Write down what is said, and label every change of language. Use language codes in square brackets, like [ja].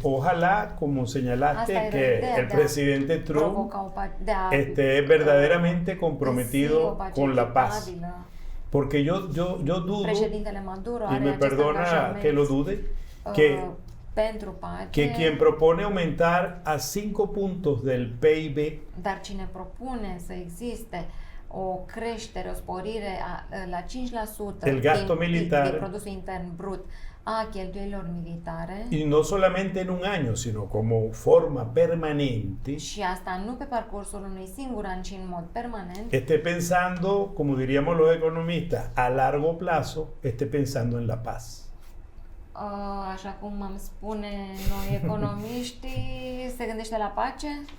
[es] Ojalá, como señalaste, que el presidente Trump esté verdaderamente comprometido con la paz. Porque yo dudo, y me perdona que lo dude, que quien propone aumentar a 5 puntos del PIB, [ro] dar cine propune să existe o creștere, o sporire la 5% [es] del gasto militar, [ro] din produsul intern brut a cheltuielilor militare, [es] y no solamente en un año, sino como forma permanente, [ro] și asta nu pe parcursul unui singur an, ci în mod permanent, [es] esté pensando, como diríamos los economistas, a largo plazo, esté pensando en la paz. [ro] Așa cum am spune noi economiștii, se gândește la pace?